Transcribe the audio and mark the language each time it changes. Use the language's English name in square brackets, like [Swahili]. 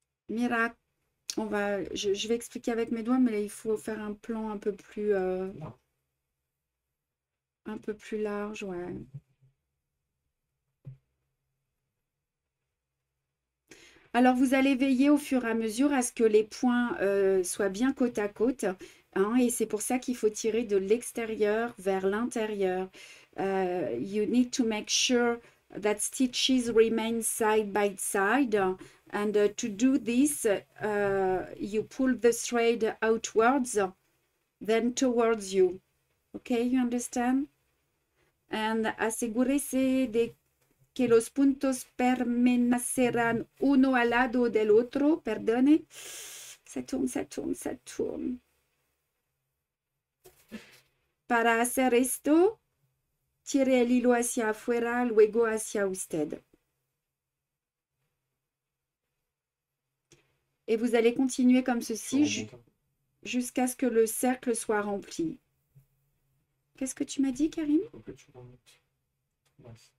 [Spanish] Mira, [French] je vais expliquer avec mes doigts, mais là, il faut faire un plan un peu plus large, ouais. Alors, vous allez veiller au fur et à mesure à ce que les points soient bien côte à côte, hein, et c'est pour ça qu'il faut tirer de l'extérieur vers l'intérieur. [English] You need to make sure that stitches remain side by side. And to do this, you pull the thread outwards, then towards you. Okay, you understand? And [Spanish] asegúrese de que los puntos permanecerán uno al lado del otro. Perdone. [French] Ça tourne, ça tourne, ça tourne. [Spanish] Para hacer esto, tire el hilo hacia afuera, luego hacia usted. [French] Et vous allez continuer comme ceci jusqu'à ce que le cercle soit rempli. Qu'est-ce que tu m'as dit, Karim? Faut que tu remontes. Ouais.